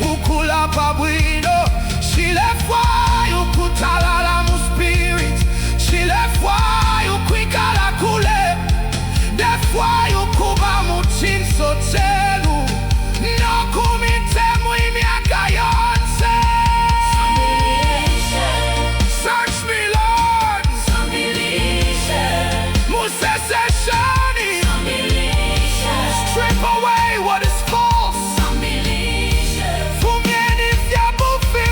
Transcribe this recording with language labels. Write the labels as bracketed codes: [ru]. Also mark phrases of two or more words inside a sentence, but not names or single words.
[bem] Ukulapa bwino Shilefwayo kutalala mu spirit Shilefwayo kwikala kule Defwayo kuba mu chinso chenu Nokumitemu imyaka yonse Sambilishe [en] Search me Lord [bem] Sambilishe Munsesesheni Sambilishe [en] Strip away what is false [bem] Sambilishe Fumyeni fya bufi